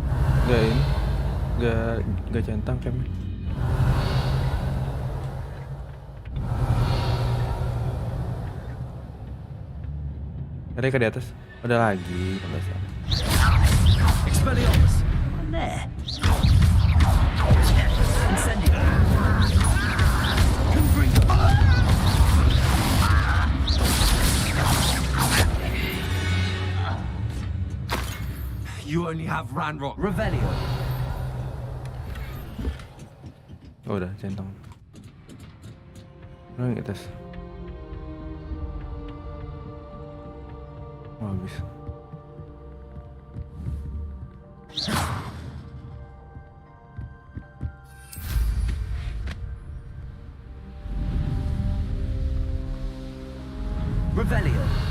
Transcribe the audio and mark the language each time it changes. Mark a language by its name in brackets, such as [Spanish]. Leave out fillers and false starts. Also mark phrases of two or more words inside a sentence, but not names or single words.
[Indonesian] Gak centang kayaknya. Ada ke di atas? Ada lagi, pantesan. Expelliarmus. There. Incendio. Confringo. [English] You only have Ranrock. [Indonesian] Revelio. Oh udah, centang. Mana yang atas? Oh, habis. Revelio.